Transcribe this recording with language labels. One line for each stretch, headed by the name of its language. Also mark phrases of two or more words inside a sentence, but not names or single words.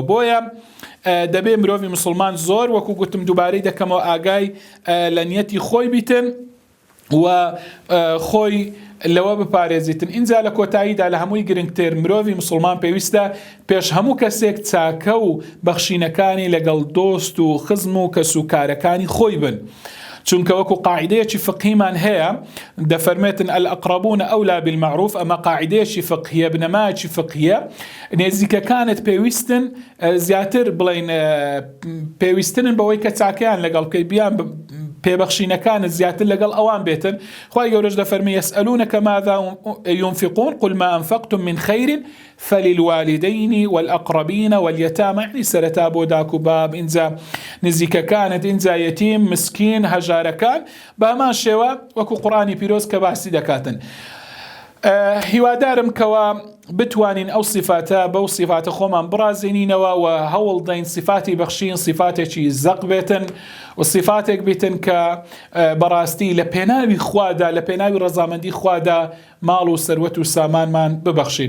Central Kurdish: بۆیە دەبێ مرۆڤی مسلمان زۆر وەکو گوتم دووبارەی دەکەمەوە ئاگای لە نیەتی خۆی بیتن و خۆی لەوە بپارێزیتن. اینجا لە کۆتاییدا لە هەمووی گرنگتر مرۆڤی مسلمان پێویستە پێش هەموو کەسێک چاکە و بەخشینەکانی لەگەڵ دۆست و خزم و کەسوکارەکانی خۆی بن، چونکە وەکو قاعدەیەکی فقهیمان هەیە دەفەرمێتن
Arabic: الأقربون أولى بالمعروف،
Central Kurdish: ئەمە قاعدەیەکی فقهیە، بنەمایەکی فقهیە. نێزیکەکانت پێویستن زیاتر بڵین پێویستنن بەوەی کە چاکەیان لەگەڵ بکەی، بیان پێبەخشینەکانت زیاتر لەگەڵ ئەوان بێتن. خوای گەورەش دەفەرمێ
Arabic: يسألونك ماذا ينفقون قل ما أنفقتم من خير فللوالدين والأقربين واليتامى،
Central Kurdish: يعني سەرەتا بۆ داک و باب، ئینجا نزیکەکانت، ئینجا یەتیم، مسکین، هەژارەکان، بەمان شێوە وەکو قورآنی پیرۆز کە باسی دەکاتن. هیوادارم کەوا بتوانین ئەو صفاتە بەو صفاتە خۆمان بڕازێنینەوە و هەوڵ دەین صفاتی بەخشین صفاتێکی زەق بێتن و صفاتێک بیتن کە بەڕاستی لە پێناوی خوادا، لە پێناوی ڕەزامەندی خوادا ماڵ و سەروەت و سامانمان ببەخشین.